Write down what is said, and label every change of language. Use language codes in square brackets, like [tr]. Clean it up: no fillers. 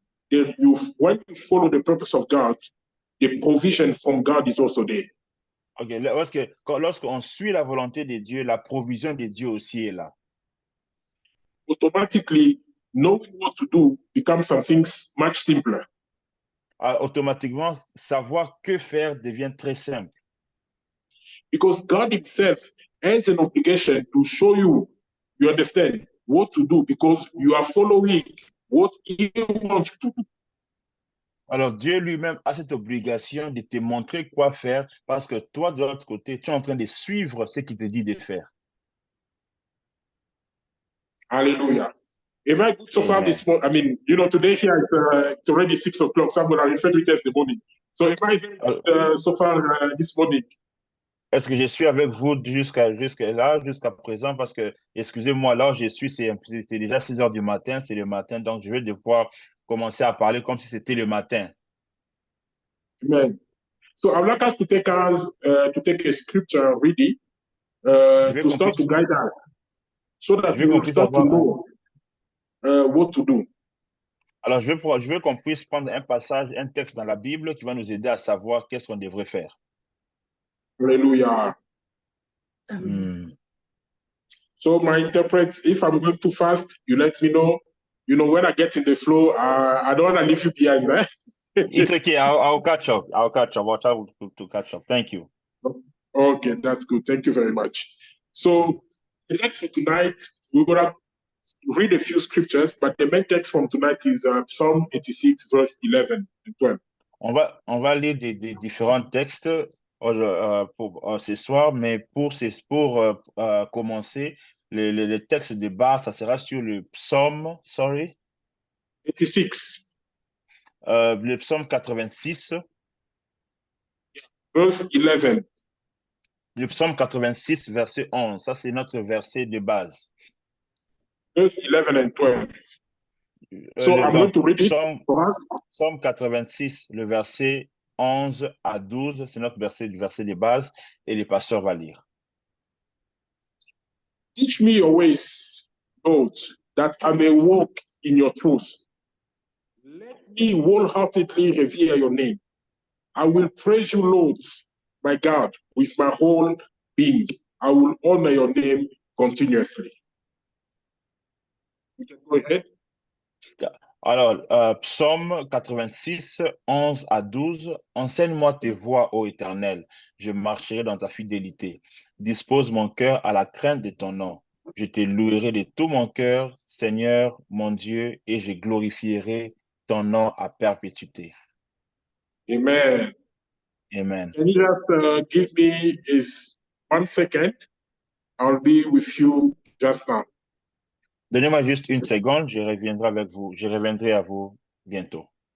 [en] When you follow the purpose of God, the provision from God is also there. [fr] Ok, lorsqu'on suit la volonté de Dieu, la provision de Dieu aussi est là. [en] Automatically, knowing what to do becomes something much simpler. [fr] Automatiquement, savoir que faire devient très simple. [en] Because God Himself has an obligation to show you, you understand, what to do because you are following what He wants to do. [fr] Alors, Dieu lui-même a cette obligation de te montrer quoi faire parce que toi, de l'autre côté, tu es en train de suivre ce qu'il te dit de faire. [en] Hallelujah. Am I good so far Amen. this morning? I mean, today here it's already 6 o'clock, so I'm going to refer to it as the morning. So am I very good so far this morning? [fr] Est-ce que je suis avec vous jusqu'à présent? Parce que, excusez-moi, là où je suis, c'est déjà 6 heures du matin, c'est le matin, donc je vais devoir commencer à parler comme si c'était le matin. [en] Amen. So I would like us to take a scripture reading to start to guide us, so that we will start to know what to do. [fr] Alors, je veux qu'on puisse prendre un passage, un texte dans la Bible qui va nous aider à savoir qu'est-ce qu'on devrait faire. [en] Hallelujah. So my interpret, if I'm going too fast, you let me know. When I get in the flow, I don't want to leave you behind, right? It's okay. I'll catch up. I'll try to catch up. Thank you. Okay, that's good. Thank you very much. So the text for tonight, we're going to read a few scriptures, but the main text from tonight is Psalm 86, verse 11 and 12. [fr] On va lire des différents textes pour ce soir, mais pour commencer, le texte de base, ça sera sur le psaume, 86. Le psaume 86. [en] Verse 11. [fr] Le psaume 86, verset 11. Ça, c'est notre verset de base. [en] Verse 11 and 12. So I'm going to read it for us. [fr] Psaume 86, le verset 11 à 12, c'est notre verset de base, et le pasteur va lire. [en] Teach me your ways, Lord, that I may walk in your truth. Let me wholeheartedly revere your name. I will praise you, Lord, my God, with my whole being. I will honor your name continuously. We can go ahead. [fr] Alors, psaume 86, 11 à 12. Enseigne-moi tes voies, ô Éternel. Je marcherai dans ta fidélité. Dispose mon cœur à la crainte de ton nom. Je te louerai de tout mon cœur, Seigneur, mon Dieu, et je glorifierai ton nom à perpétuité. Amen. Amen. [en] Can you just give me 1 second? I'll be with you just now. [fr] Donnez-moi juste une seconde, je reviendrai à vous bientôt.